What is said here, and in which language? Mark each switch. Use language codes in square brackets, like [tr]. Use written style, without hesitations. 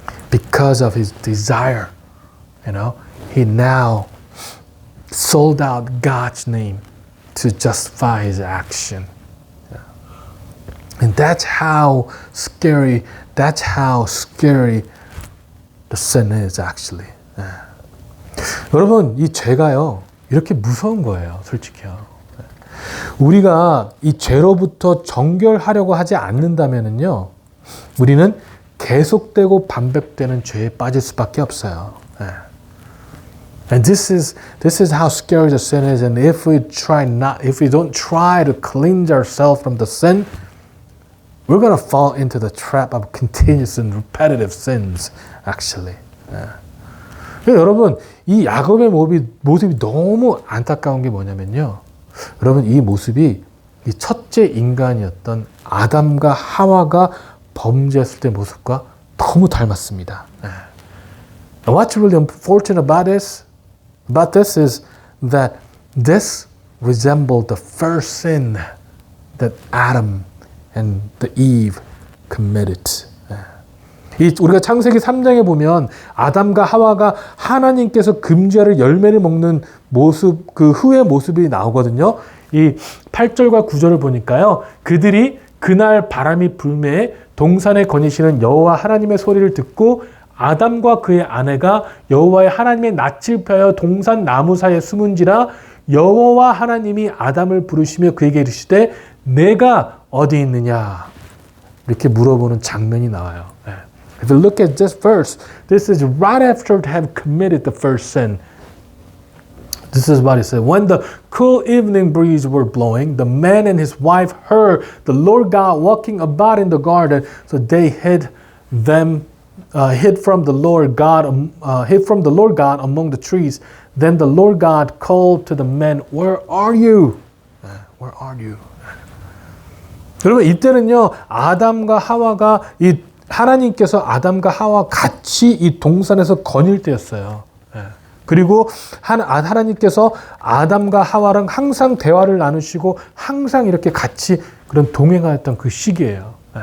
[en] Because of his desire, you know, he now sold out God's name to justify his action. And that's how scary the sin is actually. [ko] 여러분, 이 죄가요, 이렇게 무서운 거예요, 솔직히요. 우리가 이 죄로부터 정결하려고 하지 않는다면은요, 우리는 계속되고 반복되는 죄에 빠질 수밖에 없어요. [en] And this is how scary the sin is. And if we don't try to cleanse ourselves from the sin, we're going to fall into the trap of continuous and repetitive sins, actually. [ko] 여러분, 이 야곱의 모습이 너무 안타까운 게 뭐냐면요. 여러분, 이 모습이 이 첫째 인간이었던 아담과 하와가 범죄했을 때 모습과 너무 닮았습니다. [en] And what's really unfortunate about this is that this resembled the first sin that Adam and the Eve committed. [ko] 우리가 창세기 3장에 보면 아담과 하와가 하나님께서 금지하를 열매를 먹는 모습, 그 후의 모습이 나오거든요. 이 8절과 9절을 보니까요. 그들이 그날 바람이 불매에 동산에 거니시는 여호와 하나님의 소리를 듣고 아담과 그의 아내가 여호와의 하나님의 낯을 펴여 동산 나무 사이에 숨은지라 여호와 하나님이 아담을 부르시며 그에게 이르시되 내가 어디 있느냐 이렇게 물어보는 장면이 나와요. [en] If you look at this verse, this is right after they have committed the first sin. This is what it said. When the cool evening breeze were blowing, the man and his wife heard the Lord God walking about in the garden. So they hid from the Lord God among the trees. Then the Lord God called to the men, "Where are you? Where are you?" [ko] 여러분 이때는요 아담과 하와가 하나님께서 아담과 하와 같이 이 동산에서 거닐 때였어요. 그리고 하나님께서 아담과 하와랑 항상 대화를 나누시고 항상 이렇게 같이 그런 동행하였던 그 시기예요.